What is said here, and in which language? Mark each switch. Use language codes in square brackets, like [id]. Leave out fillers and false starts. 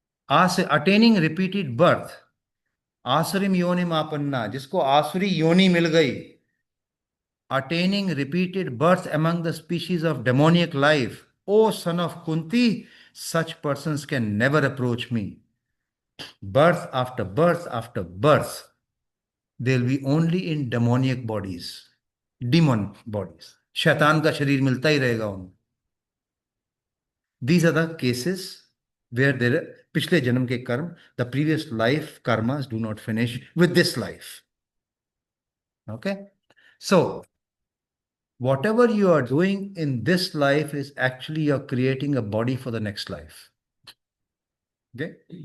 [en] Attaining repeated birth, [hi] आसुरीम योनिम आपन्ना, जिसको आसुरी योनि मिल गई, [en] attaining repeated birth among the species of demoniac life, O son of Kunti, such persons can never approach me. Birth after birth after birth, they'll be only in demoniac bodies, demon bodies. [hi] शैतान का शरीर मिलता ही रहेगा उनको. [en] These are the cases where there [hi] पिछले जन्म के कर्म, [en] the previous life karmas do not finish with this life. Okay? So, whatever you are doing in this life is actually you're creating a body for the next life. Okay?